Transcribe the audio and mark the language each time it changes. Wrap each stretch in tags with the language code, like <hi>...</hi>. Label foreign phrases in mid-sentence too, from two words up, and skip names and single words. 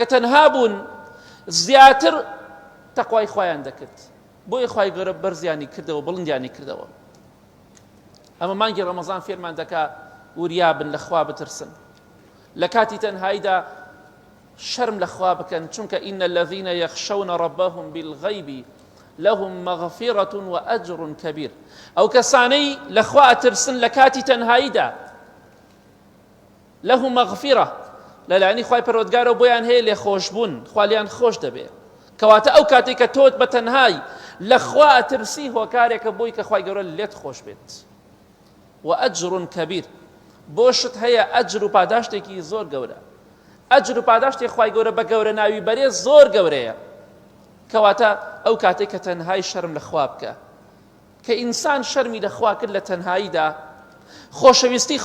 <ckb>تەنها بوون زیاتر تەقوای خوایان دەکرد بۆیە خوای گەورە بەرزیانی کردەوە بڵندیانی کردەوە ئەمە مانگی ڕەمەزان فێرمان دەکا وریابن لە خوا بترسن لە کاتی تەنهاییدا شەرم لە خوا بکەن چونکە</ckb> <ar>ئین الذین یەخشەون رەبەهم بالغەیب لهم مغفرة وأجر كبير</ar> <ckb>ئەو کەسانەی لە خوا ئەترسن لە کاتی تەنهاییدا</ckb> <ar>لهم مغفرة</ar> <ckb>لەلایەنی خوای پەروەردگارەوە بۆیان هەیە لێخۆشبوون خوا لیان خۆش دەبێت کەواتە ئەو کاتێک کە تۆت بە تەنهایی لە خوا ئەترسی هۆکارێکە بۆی کە خوای گەورە لێت خۆش بێت</ckb> <ar>وأجر كبير</ar> <ckb>بۆشت هەیە ئەجر و پاداشتێکی زۆر گەورە ئەجر و پاداشتێک خوای گەورە بە گەورە ناوی بەرێز زۆر گەورەیە کەواتە ئەو کاتێک کە تەنهایی شەرم لە خوا بکە کە ئینسان شەرمی لە خوا کرد لە تەنهاییدا خۆشەویستی</ckb>